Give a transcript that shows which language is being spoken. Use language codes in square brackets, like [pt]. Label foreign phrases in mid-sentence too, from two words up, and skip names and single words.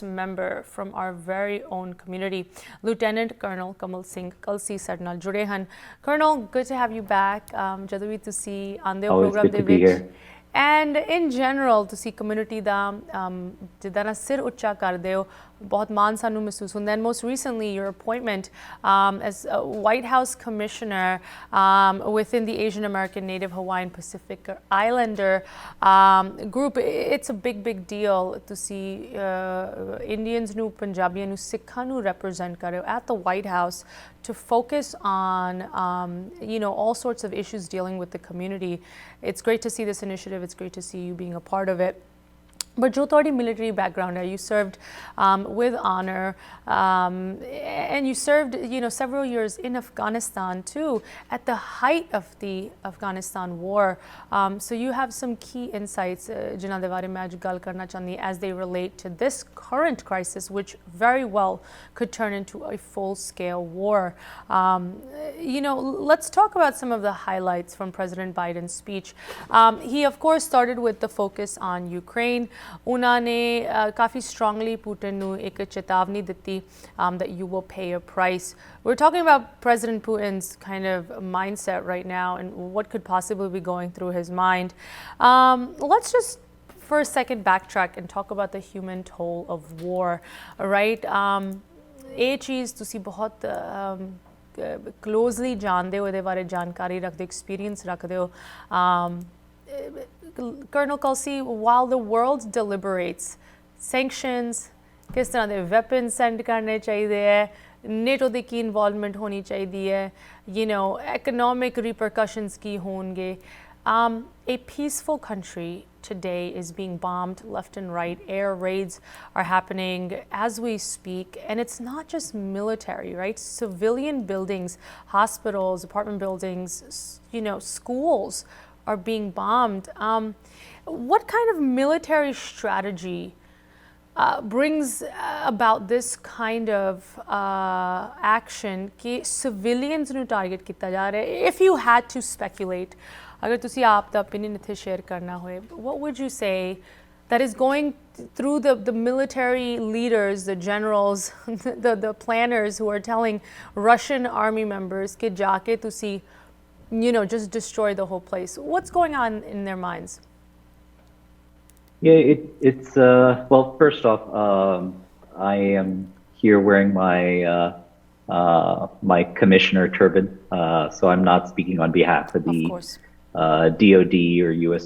[en] member from our very own community lieutenant colonel Kamal Singh Kalsi [pa] ਸਾਡੇ ਨਾਲ ਜੁੜੇ ਹਨ [en] Colonel good to have you back [pa] ਜਦੋਂ ਵੀ ਤੁਸੀਂ ਆਉਂਦੇ ਹੋ ਪ੍ਰੋਗਰਾਮ ਦੇ ਵਿੱਚ [en] and in general [pa] ਤੁਸੀਂ ਕਮਿਊਨਿਟੀ ਦਾ ਜਿੱਦਾਂ ਨਾ ਸਿਰ ਉੱਚਾ ਕਰਦੇ ਹੋ ਬਹੁਤ ਮਾਣ ਸਾਨੂੰ ਮਹਿਸੂਸ ਹੁੰਦਾ [en] and most recently your appointment as White House commissioner within the Asian American Native Hawaiian Pacific Islander group it's a big deal [pa] ਤੁਸੀਂ Indians ਨੂੰ ਪੰਜਾਬੀਆਂ ਨੂੰ ਸਿੱਖਾਂ ਨੂੰ represent ਕਰ ਰਹੇ ਹੋ [en] at the White House to focus on all sorts of issues dealing with the community. It's great to see this initiative. It's great to see you being a part of it. But [pa] ਜੋ ਤੁਹਾਡੀ [en] military background hai, you served with honor and you served several years in Afghanistan too at the height of the Afghanistan war. So you have some key insights [pa] ਜਿਨ੍ਹਾਂ ਦੇ ਬਾਰੇ ਮੇਂ ਅੱਜ ਗੱਲ ਕਰਨਾ ਚਾਹੁੰਦੀ [en] as they relate to this current crisis which very well could turn into a full scale war. Let's talk about some of the highlights from President Biden's speech. He of course started with the focus on Ukraine. [pa] ਉਹਨਾਂ ਨੇ ਕਾਫੀ strongly Putin ਨੂੰ ਇੱਕ ਚੇਤਾਵਨੀ ਦਿੱਤੀ [en] that you will pay a price. We're talking about President Putin's kind of mindset right now and what could possibly be going through his mind. Let's just for a second backtrack and talk about the human toll of war, right? [pa] ਇਹ ਚੀਜ਼ ਤੁਸੀਂ ਬਹੁਤ closely ਜਾਣਦੇ ਹੋ ਇਹਦੇ ਬਾਰੇ ਜਾਣਕਾਰੀ ਰੱਖਦੇ experience ਰੱਖਦੇ ਹੋ [en] Colonel Kalsi, while the world deliberates sanctions, [hi] किस तरह के [en] weapons send [hi] करने चाहिए [pa] NATO ਦੀ ਕੀ involvement ਹੋਣੀ ਚਾਹੀਦੀ ਹੈ [en] economic repercussions [pa] ਕੀ ਹੋਣਗੇ [en] a peaceful country today is being bombed left and right. Air raids are happening as we speak and it's not just military, right? Civilian buildings, hospitals, apartment buildings, schools are being bombed. What kind of military strategy brings about this kind of action [pa] कि civilians ਨੂੰ target ਕੀਤਾ ਜਾ ਰਿਹਾ ਹੈ? [en] If you had to speculate, [pa] अगर ਤੁਸੀਂ ਆਪ ਦਾ opinion ਇੱਥੇ share ਕਰਨਾ ਹੋਏ, [en] what would you say that is going through the military leaders, the generals, the planners who are telling Russian army members [pa] कि ਜਾਕੇ ਤੁਸੀਂ [en] just destroy the whole place? What's going on in their minds? Yeah, it's well, first off, I am here wearing my commissioner turban, so I'm not speaking on behalf of the DOD or U.S.